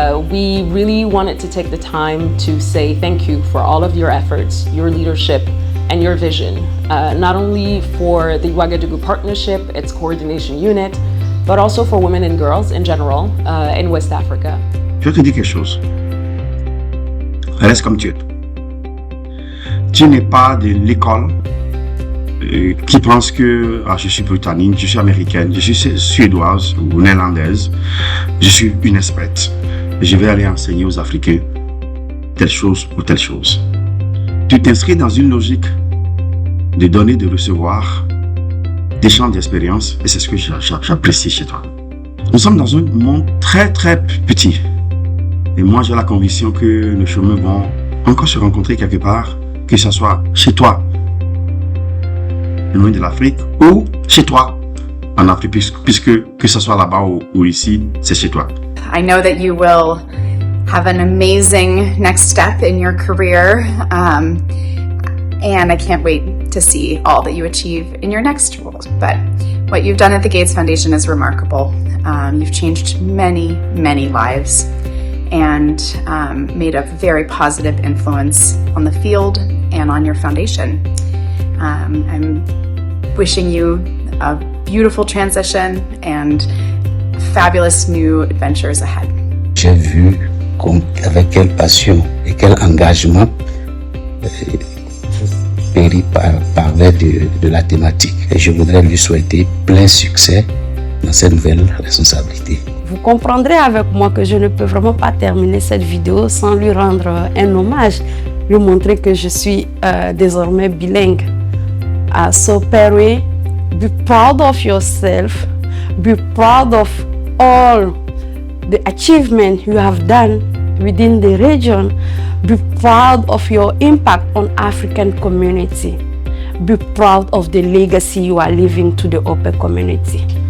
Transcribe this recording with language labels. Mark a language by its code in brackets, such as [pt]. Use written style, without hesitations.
[en] We really wanted to take the time to say thank you for all of your efforts, your leadership, and your vision, not only for the Ouagadougou Partnership, its coordination unit, but also for women and girls in general in West Africa. [fr] Je vais te dire quelque chose. Reste comme tu es. Tu n'es pas de l'école qui pense que je suis britannique, je suis américaine, je suis suédoise ou néerlandaise. Je suis une experte. Je vais aller enseigner aux Africains telle chose ou telle chose. Tu t'inscris dans une logique de donner, de recevoir, d'échange d'expérience, et c'est ce que j'apprécie chez toi. Nous sommes dans un monde très très petit, et moi j'ai la conviction que nos chemins vont encore se rencontrer quelque part, que ce soit chez toi, loin de l'Afrique, ou chez toi, en Afrique, puisque que ce soit là-bas ou ici, c'est chez toi. [en] I know that you will have an amazing next step in your career, and I can't wait to see all that you achieve in your next role. But what you've done at the Gates Foundation is remarkable. You've changed many, many lives and made a very positive influence on the field and on your foundation. I'm wishing you a beautiful transition and fabulous new adventures ahead. [fr] J'ai vu avec quelle passion et quel engagement Perry parlait de la thématique. Et je voudrais lui souhaiter plein succès dans cette nouvelle responsabilité. Vous comprendrez avec moi que je ne peux vraiment pas terminer cette vidéo sans lui rendre un hommage, lui montrer que je suis désormais bilingue. [en] So Perry, be proud of yourself, be proud of all the achievement you have done within the region. Be proud of your impact on African community. Be proud of the legacy you are leaving to the open community.